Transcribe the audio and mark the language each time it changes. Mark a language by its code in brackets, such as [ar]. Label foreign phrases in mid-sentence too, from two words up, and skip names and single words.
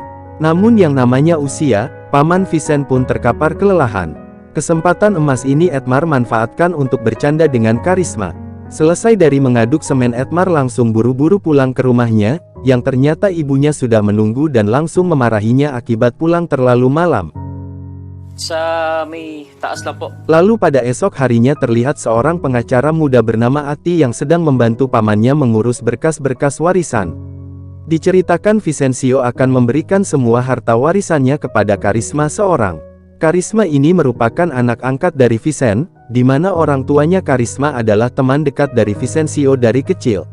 [id] Namun yang namanya usia, paman Vincent pun terkapar kelelahan. Kesempatan emas ini Edmar manfaatkan untuk bercanda dengan Karisma. Selesai dari mengaduk semen, Edmar langsung buru-buru pulang ke rumahnya, yang ternyata ibunya sudah menunggu dan langsung memarahinya akibat pulang terlalu malam. [tl] Sa may taas lang po. [id] Lalu pada esok harinya terlihat seorang pengacara muda bernama Ati yang sedang membantu pamannya mengurus berkas-berkas warisan. Diceritakan Vicencio akan memberikan semua harta warisannya kepada Karisma seorang. Karisma ini merupakan anak angkat dari Vincent, di mana orang tuanya Karisma adalah teman dekat dari Vicencio dari kecil.